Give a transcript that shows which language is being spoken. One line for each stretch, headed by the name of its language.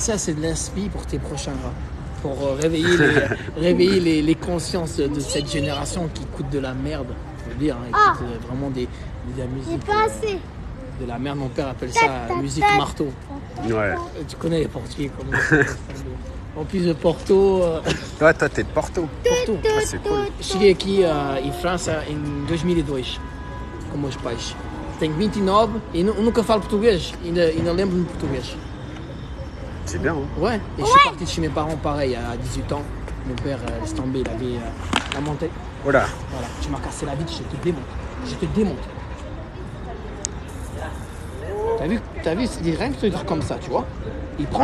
French: ça c'est de l'inspi pour tes prochains gars. Pour réveiller les consciences de cette génération qui coûte de la merde, faut le dire, hein, écoute, vraiment de la J'ai musique. pas assez. De la merde, mon père appelle ça musique marteau. Ouais. Tu connais les Portugais comment en plus de Porto. Toi, t'es de Porto. Porto. Ah, c'est cool.
Portuguese: Cheguei aqui em França em 2002, com meus pais. Tenho 29 e nunca falo português, ainda lembro-me de português.
French: C'est bien, hein? Ouais, et je suis parti de chez mes parents pareil à 18 ans. Mon père laisse tomber, il avait la montée. Voilà. Voilà, tu m'as cassé la vie, je te démonte. Je te démonte. T'as vu, c'est rien que des trucs comme ça, tu vois. Il prend